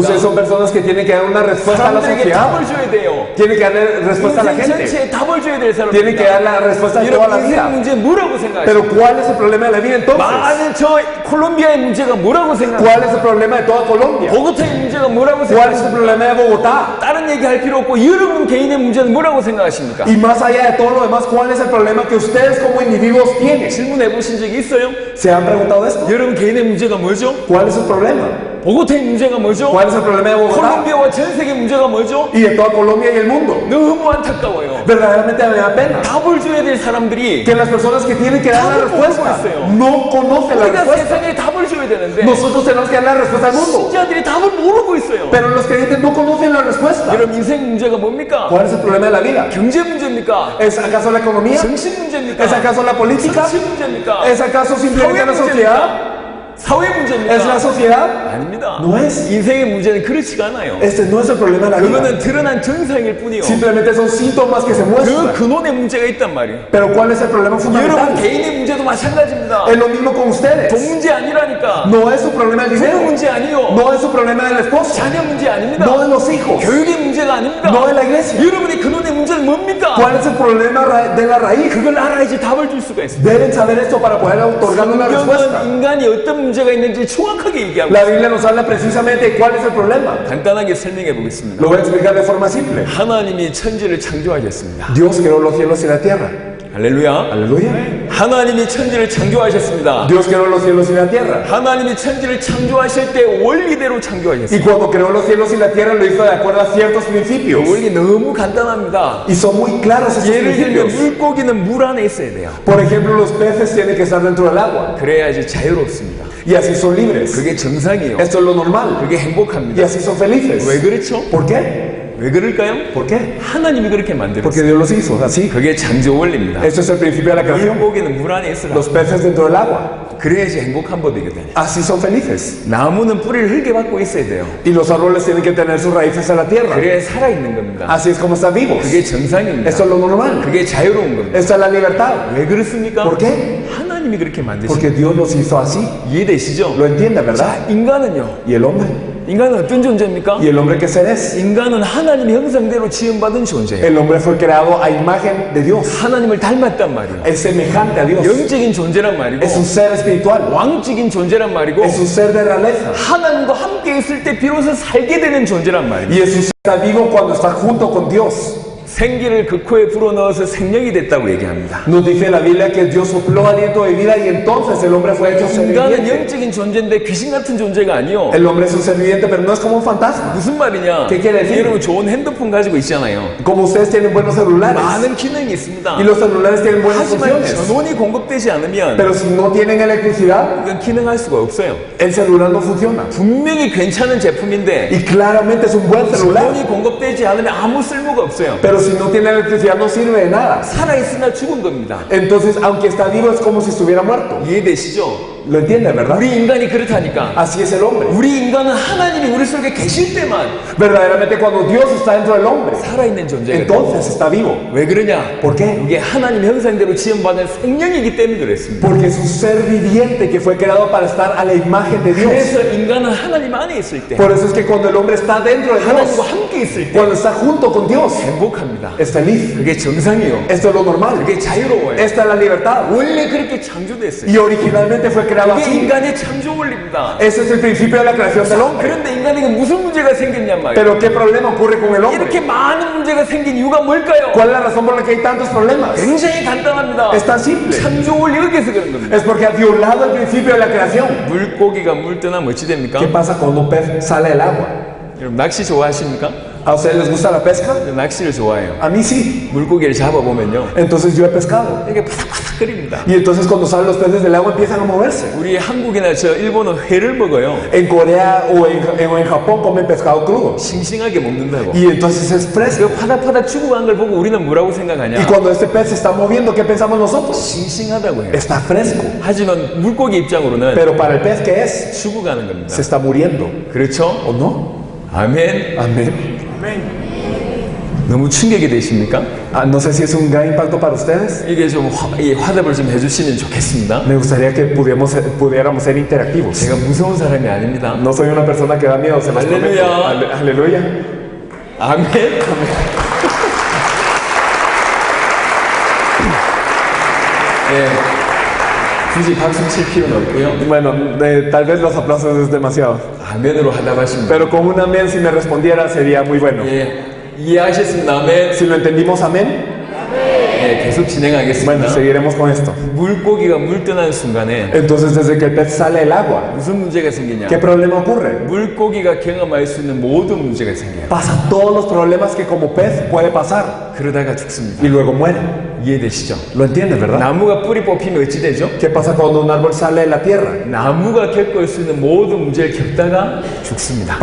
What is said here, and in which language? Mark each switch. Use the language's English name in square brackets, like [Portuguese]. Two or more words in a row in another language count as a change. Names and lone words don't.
[Spanish] Ustedes son personas que tienen que dar una respuesta a la [Korean] 사람들에게 [Spanish] sociedad. [Korean] 답을 줘야 돼요. [Spanish] Tienen que darle respuesta a la [Korean] 인생 [Spanish] gente. [Korean] 전체에 답을 줘야 될 [Spanish] Tienen que dar [Korean] 사람입니다. [Spanish] la respuesta de toda la [Korean] 여러분 인생 [Spanish] vida. [Korean] 문제 뭐라고 생각하십니까? [Spanish] Pero ¿cuál es el problema de la vida entonces? [Korean] 많은 저 콜롬비아의 문제가 뭐라고 생각합니까? [Spanish] ¿Cuál es el problema de toda Colombia? [Korean] 보고타의 문제가 뭐라고 [Spanish] ¿Cuál es el [Korean] 생각하십니까? [Spanish] problema de Bogotá? [Korean] 다른 얘기할 필요 없고 여러분 개인의 문제는 뭐라고 생각하십니까? [Spanish] Y más allá de todo lo demás, ¿cuál es el problema que ustedes como individuos tienen? [Korean] 질문해 보신 적이 있어요? [Spanish] ¿Se han preguntado esto? [Korean] 여러분 개인의 문제가 뭐죠? [Spanish] ¿Cuál es el problema? [Korean] 보고타의 문제가 뭐죠? [Spanish] ¿Cuál es el problema de Bogotá? [Korean] 콜롬비아와 전 세계 문제가 뭐죠? [Spanish] Y de toda Colombia y el mundo. [Korean] 너무 안타까워요. [Spanish] Verdaderamente me da pena [Korean] 답을 줘야 될 사람들이 [Spanish] que las personas que tienen que dar la respuesta no conocen la [Korean] 우리가 [Spanish] respuesta. [Korean] 세상에 답을 줘야 되는데 [Spanish] Nosotros tenemos que dar la respuesta al mundo, [Korean] 신자들이 답을 모르고 있어요. [Spanish] pero los creyentes no conocen la respuesta. [Korean] 여러분 인생 문제가 뭡니까? [Spanish] ¿Cuál es el problema de la vida? [Korean] 경제 문제입니까? [Spanish] ¿Es acaso la economía? [Korean] 정신 문제입니까? [Spanish] ¿Es acaso la política? [Korean] 정치 문제입니까? [Spanish] ¿Es acaso simplemente la sociedad? [Korean] 사회 문제입니까? [Spanish] ¿Es la sociedad? [Korean] 아닙니다. [Spanish] No es. [Korean] 인생의 문제는 그렇지가 않아요. [Spanish] Este no es el problema de la vida. [Korean] 그거는 드러난 증상일 뿐이요. [Spanish] Simplemente son síntomas que se [Korean] 그 [Spanish] muestran. [Korean] 근원의 문제가 있단 말이에요. [Spanish] Pero ¿cuál es el problema [Korean] 여러분 [Spanish] fundamental? [Korean] 개인의 문제도 마찬가지입니다. [Spanish] Es lo mismo con ustedes. [Korean] 돈 문제 아니라니까. [Spanish] No es su problema el [Korean] 부모 [Spanish] dinero. [Korean] 문제 아니요. [Spanish] No es su problema del esposo. [Korean] 자녀 문제 아닙니다. [Spanish] No de los hijos. [Korean] 교육의 문제가 아닙니다. [Spanish] No de la iglesia. [Korean] 여러분의 근원의 문제는 뭡니까? [Spanish] ¿Cuál es el problema de la raíz? [Korean] 그걸 알아야지 답을 줄 수가 있습니다. [Spanish] Deben saber esto para poder otorgar una respuesta. [Korean] 성경은 인간이 어떤 문제가 있는지 정확하게 얘기하고 [Spanish] La Biblia nos habla precisamente de cuál es el problema. [Korean] 간단하게 설명해 보겠습니다. [Spanish] Lo voy a explicar de forma simple. [Korean] 하나님이 천지를 창조하셨습니다. [Spanish] Dios creó los cielos y la tierra. [Korean] 할렐루야. [Spanish] Aleluya. [Korean] 하나님이 천지를 창조하셨습니다. [Spanish] Dios creó los cielos y la tierra. [Korean] 하나님이 천지를 창조하실 때 원리대로 [Spanish] Y [Korean] 창조하셨습니다. [Spanish] cuando creó los cielos y la tierra lo hizo de acuerdo a ciertos [Korean] 그 [Spanish] principios. [Korean] 원리 너무 간단합니다. [Spanish] Y son muy claros esos [Korean] 예를 들면 [Spanish] principios. [Korean] 물고기는 물 안에 있어야 돼요. [Spanish] Por ejemplo, los peces tienen que estar dentro del agua. [Korean] 그래야지 자유롭습니다. [Spanish] Y así son libres. [Korean] 그게 정상이에요. [Spanish] Esto es lo normal. [Korean] 그게 [Spanish] Y [Korean] 행복합니다. [Spanish] así son felices. [Korean] 왜 그렇죠? [Spanish] ¿Por qué? [Korean] 왜 그럴까요? [Spanish] ¿Por qué? [Korean] 하나님이 그렇게 만들었어요. [Spanish] Porque Dios los hizo así. [Korean] 그게 창조 원리입니다. [Spanish] Esto es el principio de la creación. [Korean] 물고기는 물 안에 있으라. [Spanish] Los peces dentro del agua. [Korean] 그래야지 행복한 법이거든요. [Spanish] Así son felices. [Korean] 나무는 뿌리를 흙에 박고 있어야 돼요. [Spanish] Y los árboles tienen que tener sus raíces en la tierra. [Korean] 그래야 살아있는 겁니다. [Spanish] Así es como están vivos. [Korean] 그게 정상입니다. [Spanish] Esto es lo normal. [Korean] 그게 자유로운 겁니다. [Spanish] Esta es la libertad. [Korean] 왜 그렇습니까? [Spanish] ¿Por qué? [Korean] 하나님이 그렇게 만드신 [Spanish] Porque Dios los hizo así. [Korean] 이해되시죠? [Spanish] Lo entiende, ¿verdad? [Korean] 자, 인간은요. [Spanish] ¿Y el hombre? [Korean] 인간은 어떤 존재입니까? [Spanish] ¿Y el hombre qué ser es? [Korean] 인간은 하나님의 형상대로 지음받은 존재예요. [Spanish] El hombre fue creado a imagen de Dios. [Korean] 하나님을 닮았단 말이에요. [Spanish] Es semejante a Dios. [Korean] 영적인 존재란 말이고 [Spanish] Es un ser espiritual. [Korean] 왕적인 존재란 말이고 [Spanish] Es un ser de realeza. [Korean] 하나님과 함께 있을 때 비로소 살게 되는 존재란 말이에요. [Spanish] Y es un ser que está vivo cuando está junto con Dios. [Korean] 생기를 그 코에 불어넣어서 생명이 됐다고 얘기합니다. [Spanish] Nos dice la Biblia que Dios sopló aliento de vida y entonces el hombre fue hecho ser [Korean] 인간은 [Spanish] viviente. [Korean] 영적인 존재인데 귀신 같은 존재가 아니요. [Spanish] El hombre es un ser viviente, pero no es como un fantasma. [Korean] 무슨 말이냐? [Spanish] ¿Qué quiere decir? [Korean] 여러분 좋은 핸드폰 가지고 있잖아요. [Spanish] Como ustedes tienen buenos celulares [Korean] 많은 기능이 있습니다. [Spanish] y los celulares tienen buenas [Korean] 하지만 [Spanish] funciones, [Korean] 전원이 공급되지 않으면 [Spanish] pero si no tienen electricidad, [Korean] 이건 기능할 수가 없어요. [Spanish] el celular no funciona. [Korean] 분명히 괜찮은 제품인데 [Spanish] Y claramente es un buen celular, [Korean] 전원이 공급되지 않으면 아무 쓸모가 없어요. [Spanish] pero si no tiene electricidad no sirve de nada. [Korean] 살아있으나 죽은 겁니다. [Spanish] Entonces, aunque está vivo, es como si estuviera muerto. [Korean] 이해되시죠? [Spanish] ¿Lo entienden, verdad? [Korean] 우리 인간이 그렇다니까. [Spanish] Así es el hombre. [Korean] 우리 인간은 하나님이 우리 속에 계실 때만 [Spanish] Verdaderamente, cuando Dios está dentro del hombre, [Korean] 살아있는 존재가 돼요. [Spanish] entonces está vivo. [Korean] 왜 그러냐? [Spanish] ¿Por qué? [Korean] 이게 하나님 형상대로 지음받은 생명이기 때문에 그랬습니다. [Spanish] Porque es un ser viviente que fue creado para estar a la imagen de Dios. [Korean] 그래서 인간은 하나님 안에 있을 때, [Spanish] Por eso es que cuando el hombre está dentro de [Korean] 하나님과 [Spanish] Dios, [Korean] 함께 있을 때 [Spanish] cuando está junto con Dios, [Korean] 행복합니다. [Spanish] es feliz. [Korean] 그게 정상이요. [Spanish] Esto es lo normal. [Korean] 그게 자유로워요. [Spanish] Esta es la libertad. [Korean] 원래 그렇게 창조됐어요. [Spanish] Y originalmente fue creado [Korean] 그게 [Spanish] así. [Korean] 인간의 창조 원리입니다. [Spanish] Ese es el principio de la creación del hombre. [Korean] 그런데 인간에게 무슨 문제가 생겼냔 말이에요. [Spanish] Pero ¿qué problema ocurre con el [Korean] 이렇게 [Spanish] hombre? [Korean] 많은 문제가 생긴 이유가 뭘까요? [Spanish] ¿Cuál es la razón por la que hay tantos problemas? [Korean] 굉장히 간단합니다. [Spanish] Es tan simple. [Korean] 창조 원리 어겨서 그런 겁니다. [Spanish] Es porque ha violado el principio de la creación. [Korean] 물고기가 물 떠나면 어찌 됩니까? [Spanish] ¿Qué pasa cuando un pez sale del agua? [Korean] 여러분 낚시 좋아하십니까? [Spanish] ¿A ustedes les gusta la pesca? [Korean] 저 낚시를 좋아해요. [Spanish] A mí sí. [Korean] 물고기를 잡아보면요. [Spanish] Entonces yo he pescado. [Korean] 이게 파삭파삭거립니다. [Spanish] Y entonces cuando salen los peces del agua empiezan a moverse. [Korean] 우리 한국이나 저 일본은 회를 먹어요. [Spanish] En Corea o en Japón comen pescado crudo. [Korean] 싱싱하게 먹는다고. [Spanish] Y entonces es fresco. [Korean] 그 파닥파닥 죽어간 걸 보고 우리는 뭐라고 생각하냐? [Spanish] Y cuando este pez se está moviendo, ¿qué pensamos nosotros? [Korean] 싱싱하다고 해요. [Spanish] Está fresco. [Korean] 하지만 물고기 입장으로는 [Spanish] Pero para el pez, ¿qué es? [Korean] 죽어가는 겁니다. [Spanish] Se está muriendo. [Korean] 그렇죠? [Spanish] ¿O no? [Korean] 아멘. [Spanish] Amén. [Korean] 너무 충격이 되십니까? [Spanish] Ah, no sé si es un gran impacto para ustedes. [Korean] 이게 좀 이 화답을 좀 해주시면 좋겠습니다. [Spanish] Me gustaría que pudiéramos ser interactivos. [Korean] 제가 무서운 사람이 아닙니다. [Spanish] No soy una persona que da miedo, se los prometo. Aleluya. Aleluya. [Korean] 아멘. 예, 굳이 박수 칠 필요는 없고요. [Spanish] Bueno, tal vez los aplausos es demasiado. [Korean] 아멘으로 하답하십니다. [Spanish] Pero con un amén, si me respondiera, sería muy bueno. [Korean] 예, 이해하셨습니다. 아멘. [Spanish] Si lo entendimos, amén. [Korean] 예, 계속 진행하겠습니다. [Spanish] Bueno, seguiremos con esto. [Korean] 물고기가 물 떠나는 순간에 [Spanish] Entonces, desde que el pez sale del agua, [Korean] 무슨 문제가 생기냐? [Spanish] ¿qué problema ocurre? [Korean] 물고기가 경험할 수 있는 모든 문제가 생겨요. [Spanish] Pasa todos los problemas que como pez puede pasar [Korean] 그러다가 죽습니다. [Spanish] y luego muere. [Korean] 이해되시죠? [Spanish] ¿Lo entiendes, verdad? [Korean] 나무가 뿌리 뽑히면 어찌 되죠? [Spanish] ¿Qué pasa cuando un árbol sale de la tierra? [Korean] 나무가 겪을 수 있는 모든 문제를 겪다가 죽습니다.